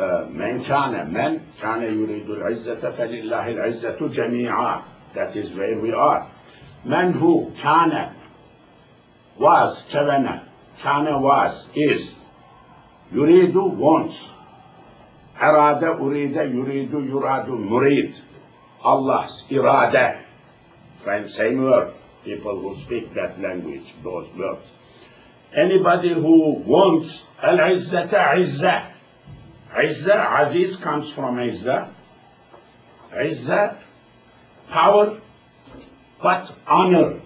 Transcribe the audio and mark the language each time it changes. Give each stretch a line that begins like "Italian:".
Arabic: من كان يريد العزة فلله العزة جميعا.
English: That is where we are. Man who كان was, كان was, is. يريد wants.
Arabic: أراد أريد يريد يراد مريد.
English: Allah's irada. Same word. People who speak that language, those words. Anybody who wants al-izzata, izzah. Izzah, aziz comes from izzah. Izzah, power, but honor.